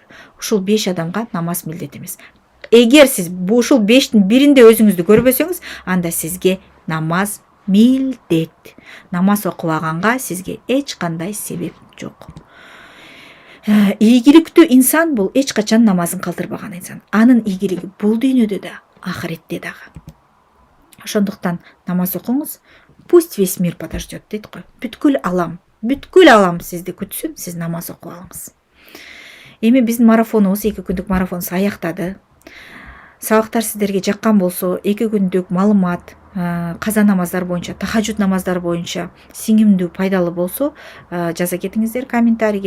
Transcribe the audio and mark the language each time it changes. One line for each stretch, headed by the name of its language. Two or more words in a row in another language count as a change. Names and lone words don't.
Kyrgyz: Ушул 5 адамга намаз милдет эмес. Эгер сиз ушул 5тин биринде өзүңүздү көрбөсөңүз, анда сизге намаз милдет. Намаз окубаганга сизге эч кандай себеп жок. Ийгиликтүү инсан бул эч качан намазын калтырбаган инсан. Анын ийгилиги бул дүйнөдө да, ахиретте дагы. Ошондуктан намаз окуңуз,
Russian: пусть весь мир подождет
Kyrgyz: дейт го. Бүткүл алам сизди күтсүн, сиз намаз окуп алыңыз. Эми биздин марафонубуз, 2 күндүк марафонубуз аяктады. Сабактар сиздерге жаккан болсо, 2 күндүк маалымат, каза намаздар боюнча, тахажжуд намаздар боюнча сиңимдүү, пайдалуу болсо, жаза кетиңиздер комментарийге.